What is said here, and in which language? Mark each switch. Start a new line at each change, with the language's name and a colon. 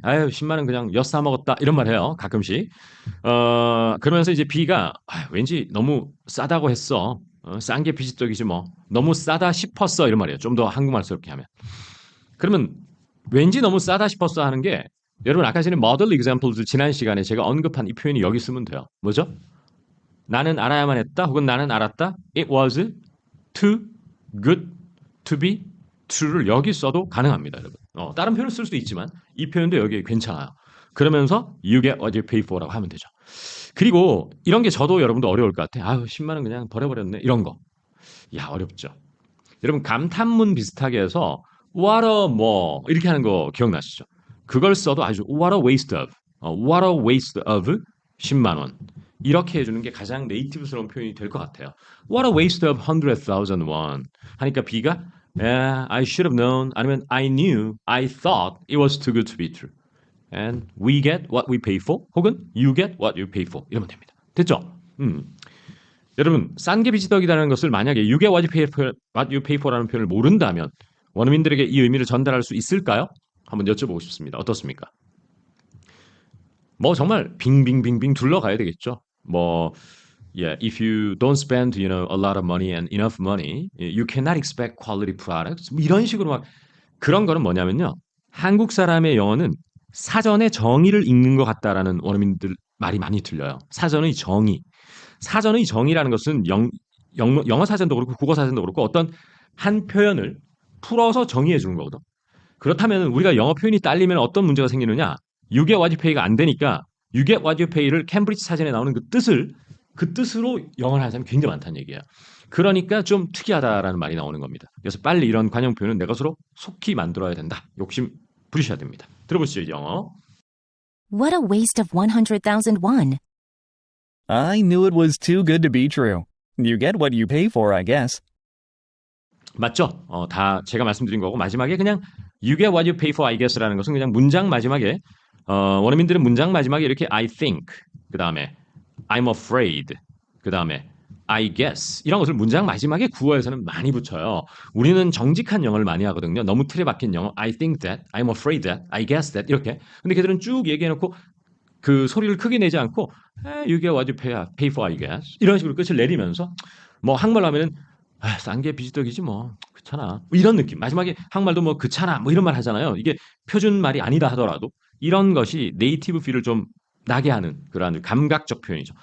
Korean: 아유, 10만 원 그냥 엿 사 먹었다. 이런 말 해요. 가끔씩. 그러면서 이제 B가 왠지 너무 싸다고 했어. 싼 게 비지떡이지 뭐. 너무 싸다 싶었어. 이런 말이에요. 좀 더 한국말스럽게 하면. 그러면 왠지 너무 싸다 싶었어 하는 게 여러분 아까 전에 model examples 지난 시간에 제가 언급한 이 표현이 여기 쓰면 돼요. 뭐죠? 나는 알아야만 했다. 혹은 나는 알았다.
English: It was too good to be true를
Korean: 여기 써도 가능합니다, 여러분. 다른 표현을 쓸 수도 있지만 이 표현도 여기 괜찮아요. 그러면서
English: you get what you pay for
Korean: 라고 하면 되죠. 그리고 이런 게 저도 여러분도 어려울 것 같아요. 아유, 10만 원 그냥 버려버렸네. 이런 거. 야, 어렵죠. 여러분 감탄문 비슷하게 해서 what a 뭐 이렇게 하는 거 기억나시죠? 그걸 써도 아주
English: what a waste of, what a waste of 10만 원.
Korean: 이렇게 해주는 게 가장 네이티브스러운 표현이 될 것 같아요.
English: What a waste of 100,000 won.
Korean: 하니까
English: B가 Yeah, I should have known.
Korean: 아니면
English: I knew, I thought it was too good to be true. And we get what we pay for.
Korean: 혹은
English: you get what you pay for.
Korean: 이러면 됩니다. 됐죠? 여러분, 싼 게 비지떡이라는 것을 만약에
English: you get what you pay for
Korean: 라는 표현을 모른다면 원어민들에게 이 의미를 전달할 수 있을까요? 한번 여쭤보고 싶습니다. 어떻습니까? 뭐 정말 빙빙빙빙 둘러가야 되겠죠.
English: Yeah, if you don't spend, a lot of money and enough money, you cannot expect quality products.
Korean: 이런 식으로 막 그런 거는 뭐냐면요. 한국 사람의 영어는 사전의 정의를 읽는 것 같다라는 원어민들 말이 많이 들려요. 사전의 정의. 사전의 정의라는 것은 영어 사전도 그렇고 국어 사전도 그렇고 어떤 한 표현을 풀어서 정의해 주는 거거든. 그렇다면 우리가 영어 표현이 딸리면 어떤 문제가 생기느냐?
English: You get what you pay
Korean: 가 안 되니까 You get what you pay를 캠브리지 사전에 나오는 그 뜻을 그 뜻으로 영어를 하는 사람이 굉장히 많다는 얘기예요. 그러니까 좀 특이하다라는 말이 나오는 겁니다. 그래서 빨리 이런 관용 표현은 내 것으로 속히 만들어야 된다. 욕심 부리셔야 됩니다. 들어보시죠, 영어.
English: What a waste of 100,000 won. I knew it was too good to be true. You get what you pay for, I guess.
Korean: 맞죠? 다 제가 말씀드린 거고 마지막에 그냥
English: You get what you pay for, I guess
Korean: 라는 것은 그냥 문장 마지막에 원어민들은 문장 마지막에 이렇게 I think, 그 다음에 I'm afraid, 그 다음에 I guess 이런 것을 문장 마지막에 구어에서는 많이 붙여요. 우리는 정직한 영어를 많이 하거든요. 너무 틀에 박힌 영어
English: I think that, I'm afraid that, I guess that
Korean: 이렇게. 근데 걔들은 쭉 얘기해놓고 그 소리를 크게 내지 않고
English: You get what you pay for, I guess
Korean: 이런 식으로 끝을 내리면서 뭐 한글로 하면은 싼 게 비지떡이지 뭐 그렇잖아 뭐 이런 느낌. 마지막에 한국말도 뭐 그렇잖아 뭐 이런 말 하잖아요. 이게 표준 말이 아니다 하더라도 이런 것이 네이티브 필을 좀 나게 하는 그러한 감각적 표현이죠.